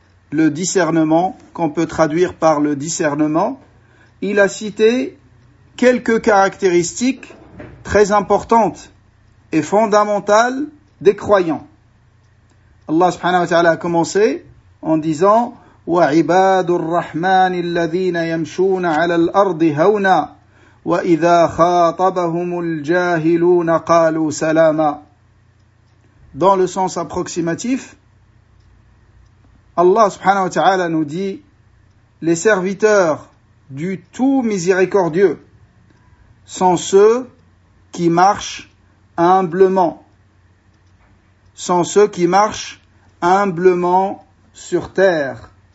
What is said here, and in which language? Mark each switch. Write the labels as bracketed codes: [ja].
[fr] le discernement, qu'on peut traduire par le discernement, il a cité quelques caractéristiques très importantes et fondamentales des croyants. Allah subhanahu wa ta'ala a commencé en disant [ar] وعباد الرحمن الذين يمشون على الأرض هونا وإذا خاطبهم الجاهلون قالوا سلاما. [fr] Dans le sens approximatif, Allah subhanahu wa ta'ala nous dit, les serviteurs du tout miséricordieux sont ceux qui marchent humblement, sont ceux qui marchent humblement sur terre,